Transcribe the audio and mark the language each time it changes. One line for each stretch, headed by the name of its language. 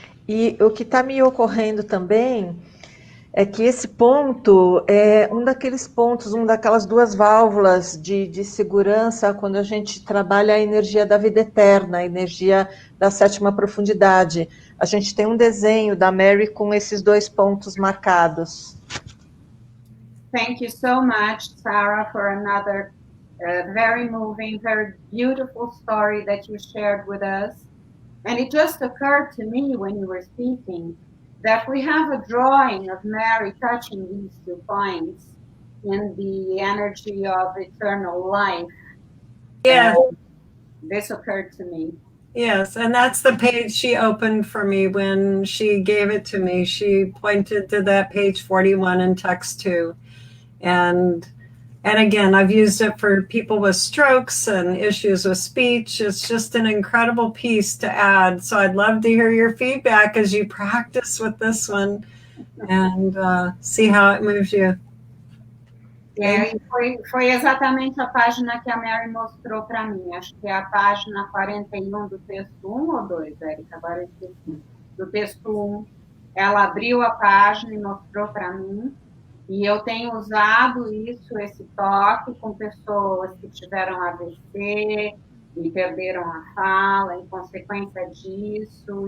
Portuguese: E o que está me ocorrendo também é que esse ponto é um daqueles pontos, uma daquelas duas válvulas de segurança quando a gente trabalha a energia da vida eterna, a energia da 7ª profundidade. A gente tem um desenho da Mary com esses 2 pontos marcados.
English: Thank you so much, Sara, for another very moving, very beautiful story that you shared with us. And it just occurred to me when you were speaking that we have a drawing of Mary touching these 2 points in the energy of eternal life. Yes. This occurred to me. Yes, and that's the page she opened for me when she gave it to me. She pointed to that page 41 in text 2. And again, I've used it for people with strokes and issues with speech. It's just an incredible piece to add. So I'd love to hear your feedback as you practice with this one and see how it moves you.
Portuguese: E foi exatamente a página que a Mary mostrou para mim. Acho que é a página 41 do texto 1 ou 2, Érica? Agora eu esqueci. Do texto 1. Ela abriu a página e mostrou para mim. E eu tenho usado isso, esse toque, com pessoas que tiveram AVC e perderam a fala em consequência disso.